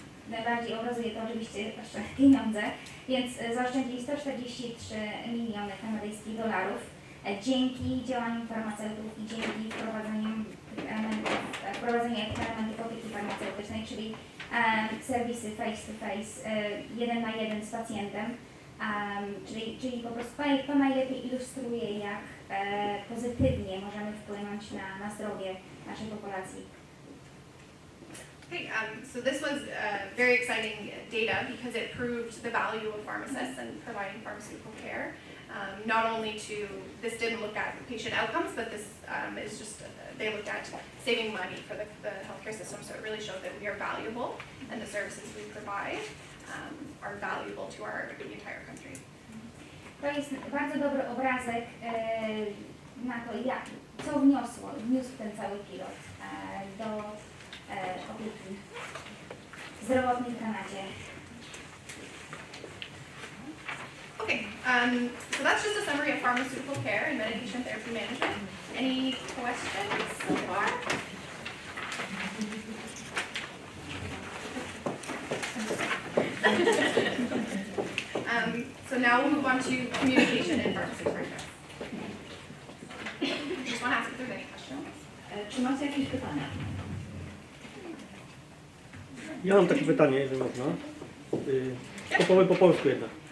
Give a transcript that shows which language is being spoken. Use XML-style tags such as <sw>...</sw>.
<pl>najbardziej obrazuje to oczywiście jeszcze pieniądze, więc zaoszczędzili 143 miliony kanadyjskich dolarów dzięki działaniom farmaceutów i dzięki wprowadzeniu elementów opieki farmaceutycznej, czyli serwisy face-to-face, 1 na 1 z pacjentem, czyli po prostu to najlepiej ilustruje, jak pozytywnie możemy wpłynąć na zdrowie naszej populacji.</pl> <en>Okay, so this was very exciting data because it proved the value of pharmacists and providing pharmaceutical care. Not only this didn't look at patient outcomes, but this is just, they looked at saving money for the healthcare system, so it really showed that we are valuable and the services we provide are valuable to the entire country.</en> <pl>To jest bardzo dobry obrazek na to, co wniósł ten cały pilot do opieki zdrowotnej w Kanadzie.</pl> <en>Okay, so that's just a summary of pharmaceutical care and medication therapy management. Any questions so far? So now we'll move on to communication in pharmacy practice. Just want to ask if there's any questions.</en> <pl>Czy macie jakieś pytania? Ja mam takie pytanie, jeżeli można. Powiem po polsku jednak.</pl>